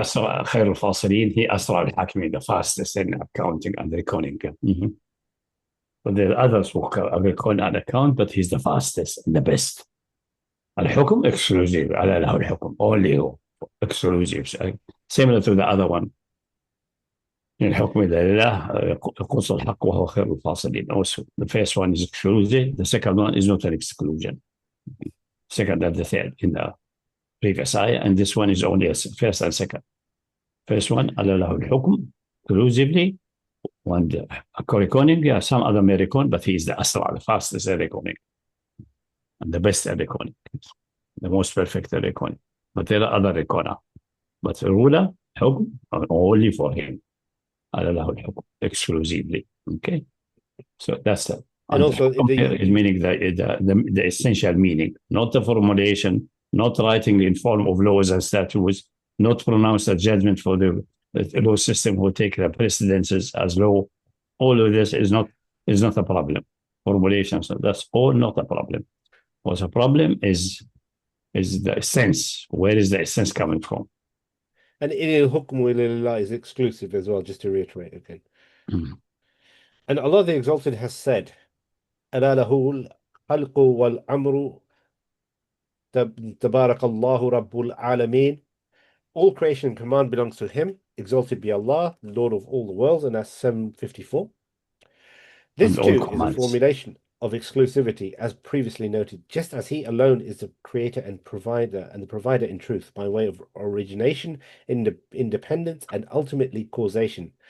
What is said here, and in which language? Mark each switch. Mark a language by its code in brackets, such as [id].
[ar] أسرع خير الفاصلين, [en] he [ar] أسرع الحاكمين, [en] the fastest in accounting and reckoning. But the others who reckon and account, but he's the fastest and the best. الحكم exclusive, [ar] ألا له الحكم, [en] only هو exclusive, similar to the other one. [ar] الحكم إلا لله يقص الحق وهو خير الفاصلين. [en] Also, the first one is exclusive, the second one is not an exclusion. Second and the third in the previous ayah, and this one is only a first and second. First one, [ar] ألا له الحكم [en] exclusively, and reckoning, yeah, some other may reckon, but he is the أسرع, the fastest reckoning, and the best reckoning, the most perfect reckoning. But there are other reckoner, but the ruler, حكم, only for him. [ar] ألا له الحكم [en] exclusively. Okay, so that's that. And also, is meaning the essential meaning, not the formulation, not writing in form of laws and statutes, not pronounce a judgment for the law system who take the precedences as law. All of this is not a problem. Formulation, so that's all not a problem. What's a problem is the essence. Where is the essence coming from? And in hukmu lillah is exclusive as well, just to reiterate again. And Allah the Exalted has said, [ar] ألا له الخلق والأمر تبارك الله رب العالمين. [en] All creation and command belongs to Him. Exalted be Allah, the Lord of all the worlds, and that's 754. This too is a formulation of exclusivity, as previously noted, just as He alone is the creator and the provider in truth, by way of origination, independence, and ultimately causation.